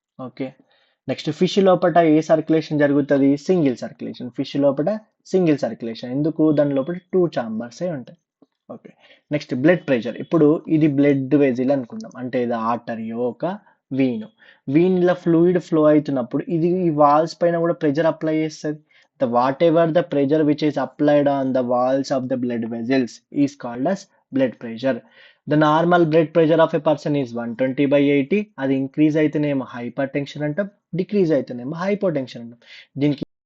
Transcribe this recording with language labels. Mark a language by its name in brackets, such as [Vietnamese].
[Telugu] Okay, next fish లోపల ఏ circulation జరుగుతుంది? Single circulation. Fish లోపల సింగిల్ సర్క్యులేషన్. ఎందుకు? దాని లోపల 2 chambers ఉంటాయి. Okay, next blood pressure. ఇప్పుడు ఇది బ్లడ్ వెజిల్ అనుకుందాం, అంటే ఇది ఆర్టరీ ఒక వీన్లో ఫ్లూయిడ్ ఫ్లో అవుతున్నప్పుడు ఇది ఈ వాల్స్ పైన కూడా ప్రెషర్ అప్లై చేస్తుంది. [English] Whatever the pressure which is applied on the walls of the blood vessels is called as blood pressure. The normal blood pressure of a person is 120/80. [Telugu] అది increase అయితేనేమో hyper tension అంటాం, decrease అయితేనేమో hypotension అంటాం. దీనికి